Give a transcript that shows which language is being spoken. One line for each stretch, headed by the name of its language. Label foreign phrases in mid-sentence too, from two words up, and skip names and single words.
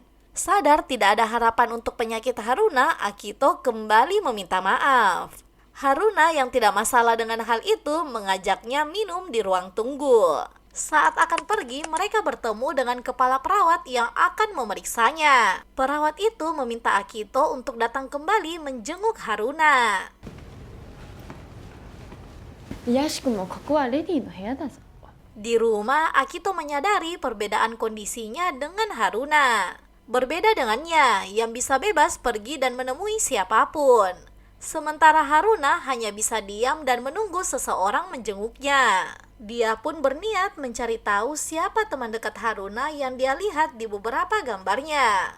Indonesian: Sadar tidak ada harapan untuk penyakit Haruna, Akito kembali meminta maaf. Haruna yang tidak masalah dengan hal itu mengajaknya minum di ruang tunggu. Saat akan pergi, mereka bertemu dengan kepala perawat yang akan memeriksanya. Perawat itu meminta Akito untuk datang kembali menjenguk Haruna.
Japanese: ヤシ君もここはレディの部屋だぞ。
Indonesian: Di rumah, Akito menyadari perbedaan kondisinya dengan Haruna. Berbeda dengannya, yang bisa bebas pergi dan menemui siapapun. Sementara Haruna hanya bisa diam dan menunggu seseorang menjenguknya. Dia pun berniat mencari tahu siapa teman dekat Haruna yang dia lihat di beberapa gambarnya.